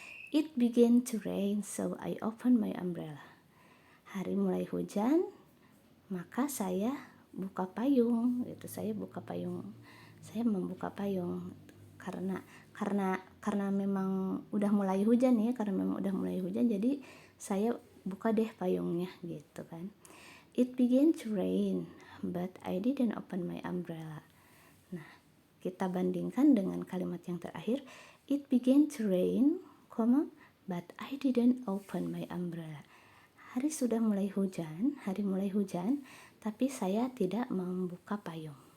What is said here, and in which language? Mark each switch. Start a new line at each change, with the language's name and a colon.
English: It began to rain, so I opened my umbrella.
Indonesian: Hari mulai hujan, maka saya buka payung. Itu saya buka payung. Saya membuka payung karena memang udah mulai hujan ya, jadi saya buka deh payungnya gitu kan.
English: It began to rain, but I didn't open my umbrella.
Indonesian: Nah, kita bandingkan dengan kalimat yang terakhir.
English: It began to rain, but I didn't open my umbrella.
Indonesian: Hari mulai hujan, tapi saya tidak membuka payung.